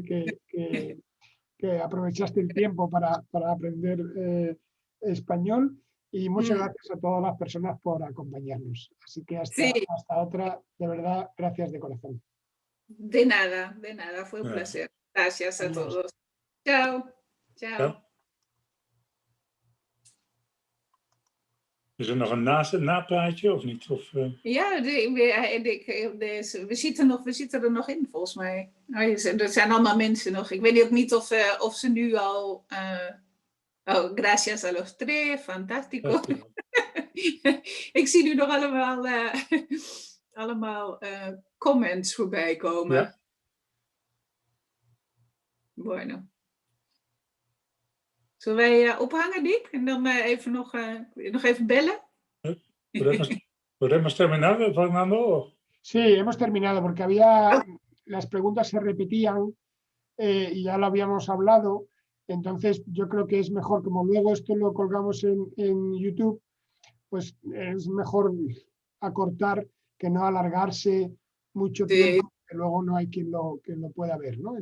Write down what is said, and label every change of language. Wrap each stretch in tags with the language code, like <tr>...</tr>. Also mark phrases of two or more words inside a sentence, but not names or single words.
<es>Se ve que que aprovechaste el tiempo para aprender español. Y muchas gracias a todas las personas por acompañarnos. Así que hasta otra, de verdad, gracias de corazón. De nada, fue un placer. Gracias a todos. Chao. Chao.</es> <nl>Is er nog een napraatje of niet? Of, Ja, we zitten er nog in, volgens mij. Er zijn allemaal mensen nog. Ik weet ook niet of ze nu al...</nl> <es>gracias a los tres, fantástico.</es> <nl>Ik zie nu nog allemaal comments voorbij komen. Ja.</nl> <es>Bueno.</es> <nl>Zullen wij ophangen, Dick? En dan nog even bellen?</nl> <es>¿Podemos terminar, Fernando? Sí, hemos terminado porque las preguntas se repetían y ya lo habíamos hablado. Entonces yo creo que es mejor, como luego esto lo colgamos en YouTube, pues es mejor acortar que no alargarse mucho tiempo, que luego no hay quien lo pueda ver, ¿no?</es>